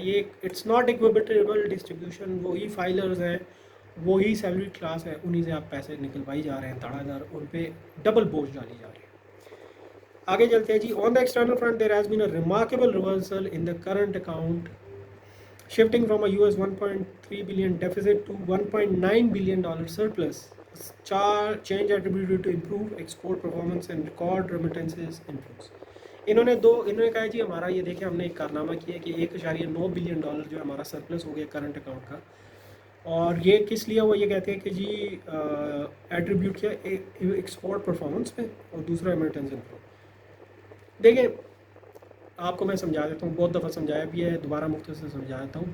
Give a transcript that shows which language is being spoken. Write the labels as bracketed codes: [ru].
[ur] یہ [en] It's not equitable distribution. [ur] وہی filers ہیں, وہی سیلری کلاس ہے, انہیں سے آپ پیسے نکلوائی جا رہے ہیں دھڑا دھڑ, ان پہ ڈبل بوجھ ڈالی جا رہی ہے. آگے چلتے ہیں جی. [en] On the external front there has been a remarkable reversal in the current account, shifting from a US $1.3 billion deficit to $1.9 billion surplus. Change attributed to improved export performance and record remittances inflows. [ur] انہوں نے کہا جی ہمارا یہ دیکھیں ہم نے ایک کارنامہ کیا کہ $1.9 بلین جو ہمارا سرپلس ہو گیا کرنٹ اکاؤنٹ کا, اور یہ کس لیے وہ یہ کہتے ہیں کہ جی ایٹریبیوٹ کیا ایکسپورٹ پرفارمنس پہ اور دوسرا ریمیٹنس انفلو. دیکھیں آپ کو میں سمجھا دیتا ہوں, بہت دفعہ سمجھایا بھی ہے, دوبارہ مختصر سمجھا دیتا ہوں.